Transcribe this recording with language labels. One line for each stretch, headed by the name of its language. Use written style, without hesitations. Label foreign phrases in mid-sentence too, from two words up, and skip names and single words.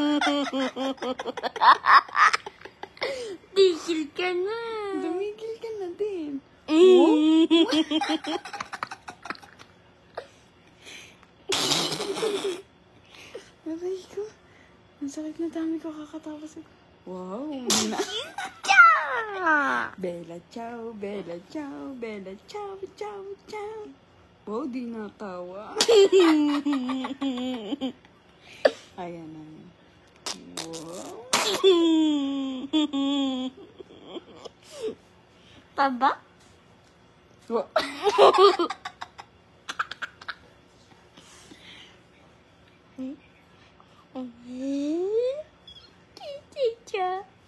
Filipino: Tigil ka na. Dumigil ka na din. Aray ko. Ang sakit na dami ko kakatapos. Wow. Na.
Italian: Bella ciao, Bella ciao, Bella ciao, ciao, ciao.
Filipino: Wow, di natawa. Ayan na. Wow. Taba? Wow. Chicha.